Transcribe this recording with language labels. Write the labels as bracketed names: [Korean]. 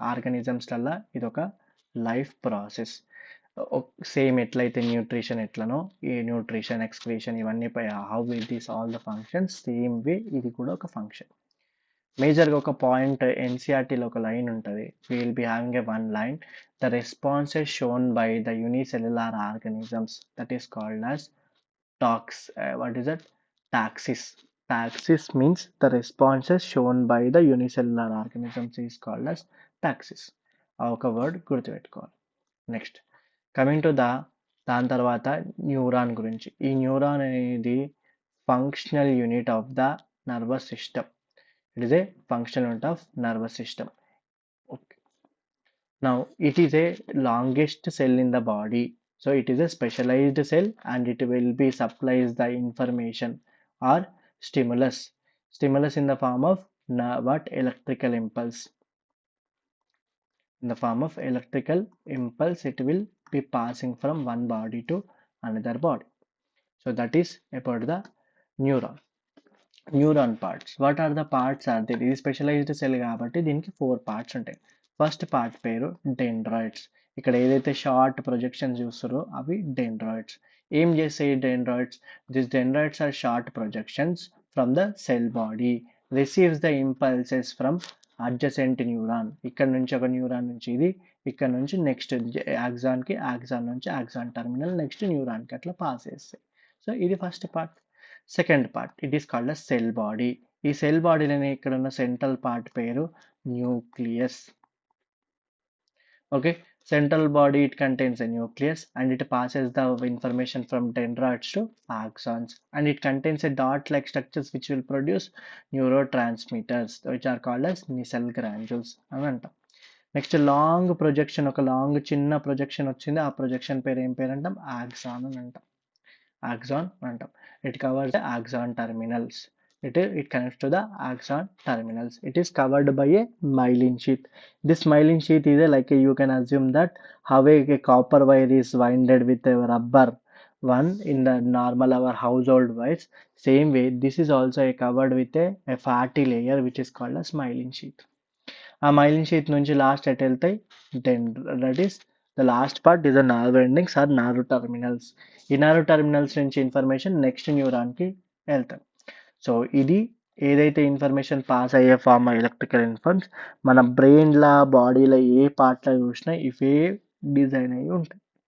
[Telugu] ఆర్గానిజమ్స్లల్లో ఇది ఒక life process. Same ఎట్లయితే న్యూట్రిషన్ ఎట్లనో, ఈ న్యూట్రిషన్ ఎక్స్క్రీషన్ ఇవన్నీ how it is all the functions, same way ఇది కూడా ఒక ఫంక్షన్. మేజర్గా ఒక పాయింట్ ఎన్సీఆర్టీలో ఒక లైన్ ఉంటుంది, [English] Will be having a one line, the responses shown by the unicellular organisms that is called as tax. What is that? Taxis. Taxis means the responses shown by the unicellular organisms is called as taxis. [Telugu] ఆ ఒక word గుర్తుపెట్టుకోవాలి. Next coming to దాని తర్వాత neuron గురించి. [English] ఈ న్యూరాన్ అనేది functional unit of the nervous system. It is a functional unit of nervous system. Okay, now it is a longest cell in the body. So it is a specialized cell and it will be supplies the information or stimulus in the form of electrical impulse. In the form of electrical impulse, it will be passing from one body to another body. So that is about the neuron parts. What are the parts are they? [Telugu] ఇది specialised cell కాబట్టి దీనికి 4 parts ఉంటాయి. First part పేరు డెండ్రాయిడ్స్. ఇక్కడ ఏదైతే short projections చూస్తారో అవి డెండ్రాయిడ్స్. ఏం చేస్తాయి డెండ్రాయిడ్స్? [English] This dendroids are short projections from the cell body, receives the impulses from adjacent neuron. [Telugu] ఇక్కడ నుంచి ఒక న్యూరాన్ నుంచి ఇది, ఇక్కడ నుంచి నెక్స్ట్ యాక్సాన్కి, యాక్సాన్ నుంచి యాక్సాన్ టర్మినల్, నెక్స్ట్ న్యూరాన్కి అట్లా పాస్ చేస్తాయి. సో ఇది first part. [English] Second part, it is called a cell body. [Telugu] ఈ సెల్ బాడీలోనే ఇక్కడ ఉన్న సెంట్రల్ పార్ట్ పేరు nucleus. [English] okay, central body, it contains a nucleus and it passes the information from dendrites to axons, and it contains a dot like structures which will produce neurotransmitters which are called as Nissl granules [Telugu] అని అంటాం. Next long projection, ఒక long చిన్న projection వచ్చింది, ఆ projection పేరు ఏం పేరు అంటాం? ఆక్సాన్ అని అంటాం. ఆక్సాన్ అంటాం. [English] It covers the axon terminals. It connects to the axon terminals. It is covered by a myelin sheath. This myelin sheath is like you can assume that how a copper wire is winded with a rubber one in the normal our household wires. Same way, this is also covered with a fatty layer which is called as myelin sheath. ఆ myelin sheath నుంచి last ఎట్ వెళ్తాయి that is the last part is the nerve endings or nerve terminals. [Telugu] ఈ nerve terminals నుంచి information next న్యూరాన్కి వెళ్తాయి. So ఇది ఏదైతే information pass అయ్యే form electrical ఇన్ఫర్మ్స్ మన బ్రెయిన్లో బాడీలో ఏ పార్ట్లో చూసినా ఇవే డిజైన్ అయ్యి ఉంటాయి.